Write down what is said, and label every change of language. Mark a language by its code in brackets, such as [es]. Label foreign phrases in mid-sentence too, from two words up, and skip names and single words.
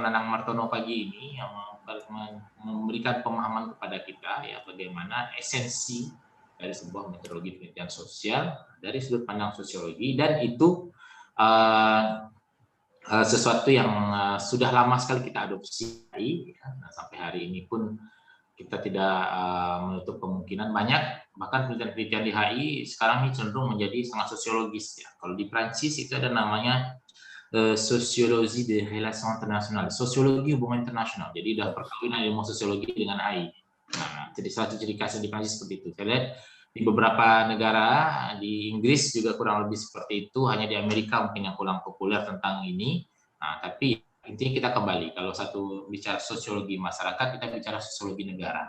[id] Nanang Martono pagi ini yang memberikan pemahaman kepada kita ya bagaimana esensi dari sebuah metodologi penelitian sosial dari sudut pandang sosiologi, dan itu sesuatu yang sudah lama sekali kita adopsi. Nah, sampai hari ini pun kita tidak menutup kemungkinan banyak, bahkan penelitian-penelitian di HI sekarang ini cenderung menjadi sangat sosiologis ya. Kalau di Prancis itu ada namanya sosiologi [fr] de relation internationale, [id] sosiologi hubungan internasional. Jadi udah perkawinan ilmu sosiologi dengan HI. Nah, jadi salah satu ciri khasnya di Prancis seperti itu. Saya lihat di beberapa negara, di Inggris juga kurang lebih seperti itu, hanya di Amerika mungkin yang kurang populer tentang ini. Nah, tapi intinya kita kembali, kalau satu bicara sosiologi masyarakat, kita bicara sosiologi negara.